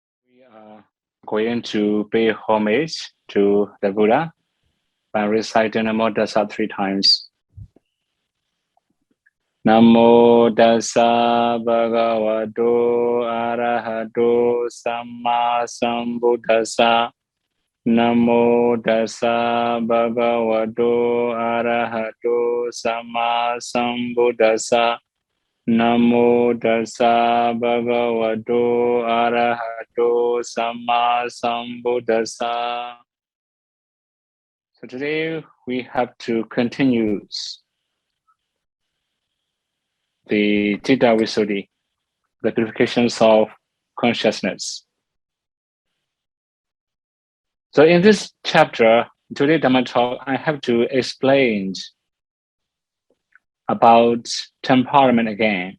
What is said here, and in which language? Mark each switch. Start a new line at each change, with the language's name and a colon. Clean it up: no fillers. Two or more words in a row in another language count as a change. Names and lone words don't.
English: We are going to pay homage to the Buddha by reciting
Pali: Namo Tassa
English: 3 times.
Pali: Namo Tassa Bhagavato Arahato Samma Sambuddhassa. Namo Tassa Bhagavato Arahato Samma Sambuddhassa. Namo Tassa Bhagavato Arahato Samma Sambuddhassa.
English: So today we have to continue the
Pali: Citta Visuddhi,
English: the purifications of consciousness. So in this chapter, today Dhamma Talk, I have to explain about temperament again.